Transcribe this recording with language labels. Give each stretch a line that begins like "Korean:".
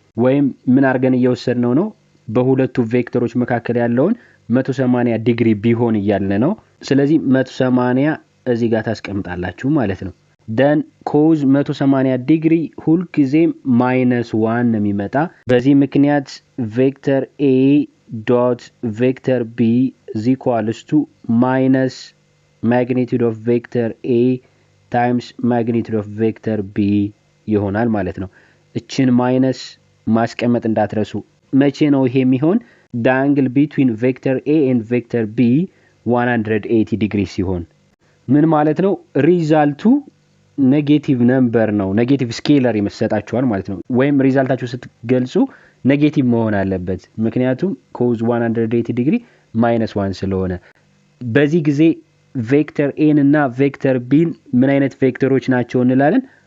Amharic: ወይም ምን አድርገን እየወሰድነው ነው? በሁለቱ ቬክተሮች መካከል ያለውን 180 ዲግሪ ቢሆን እያልን ነው። ስለዚህ 180 እዚህ ጋር ታስቀምጣላችሁ ማለት ነው። then cos 180 ዲግሪ ሁል ጊዜም -1 ነው የሚመጣ። በዚህ ምክንያት ቬክተር a
English: dot vector b is equal to minus magnitude of vector a times magnitude of vector b
Amharic: ይሆናል ማለት ነው። እችን ማይነስ ማስቀመጥ እንዳትረሱ። መቼ ነው ይሄ የሚሆን?
English: the angle between vector A and vector B 180
Amharic: ዲግሪ ሲሆን ምን ማለት ነው? ሪዛልቱ ኔጌቲቭ ነምበር ነው፣ ኔጌቲቭ ስኬለር ይመስጣችኋል ማለት ነው። ወይም ሪዛልታችሁ ስትገልጹ ኔጌቲቭ መሆን አለበት፣ ምክንያቱም cos 180 ዲግሪ -1 ስለሆነ። በዚህ ጊዜ ቬክተር ኤ እና ቬክተር ቢን ምን አይነት ቬክተሮች ናቸው እንላለን?